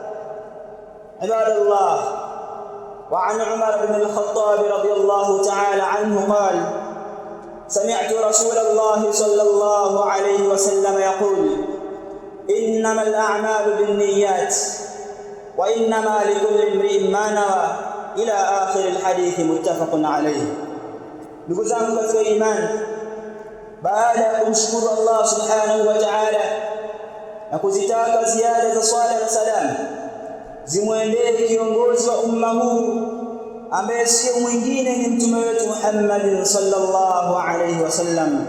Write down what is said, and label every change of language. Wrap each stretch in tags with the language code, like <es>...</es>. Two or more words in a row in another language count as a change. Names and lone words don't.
<ar>عباد الله، وعن عمر بن الخطاب رضي الله تعالى عنه قال: سمعت رسول الله صلى الله عليه وسلم يقول: إنما الأعمال بالنيات وإنما لكل امرئ ما نوى، إلى آخر الحديث، متفق عليه.</ar> <sw>Ndugu zangu katika imani, baada ya kumshukuru Allah</sw> <ar>سبحانه وتعالى</ar> <sw>na kuzitaka ziada za swala na salam zimwendee kiongozi wa umma huu ambaye sio mwingine ni mtume wetu Muhammad</sw> <ar>صلى الله عليه وسلم.</ar>